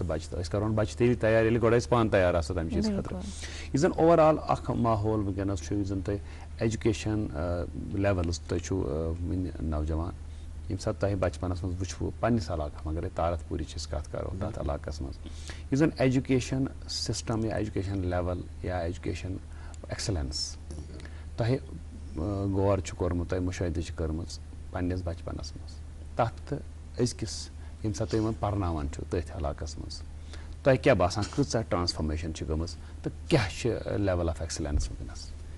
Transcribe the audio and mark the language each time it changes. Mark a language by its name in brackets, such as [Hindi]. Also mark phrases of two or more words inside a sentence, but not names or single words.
[Kashmiri] بچہِ تہٕ أسۍ کرون بچہِ تیٚلی تیار ییٚلہِ گۄڈٕ أسۍ پانہٕ تیار آسو تمہِ چیٖزٕ خٲطرٕ یُس زن اوٚور آل اکھ ماحول وٕنکیٚنس چھُ یُس زن تۄہہِ [English] education levels [Kashmiri] تُہۍ چھُو وُنہِ نوجوان ییٚمہِ ساتہٕ تۄہہِ بچپنس منٛز وٕچھوٕ پننِس علاقس منٛز اگرے تارت پوٗرِچ أسۍ کتھ کرو تتھ علاقس منٛز یُس زن [English] education system [Kashmiri] یا [English] education level [Kashmiri] یا [English] education excellence [Kashmiri] تۄہہِ غور چھُ کوٚرمُت تۄہہِ مُشٲہدٕ چھِ کٔرمٕژ پننِس بچپنس منٛز تتھ تہٕ أزکِس ییٚمہِ ساتہٕ تُہۍ یِمن پرناوان چھِو تٔتھۍ علاقس منٛز تۄہہِ کیٛاہ باسان کۭژاہ ٹرانسفارمیشن چھِ گٔمٕژ تہٕ کیٛاہ چھِ [English] level of excellence [Kashmiri] وٕنکیٚنس؟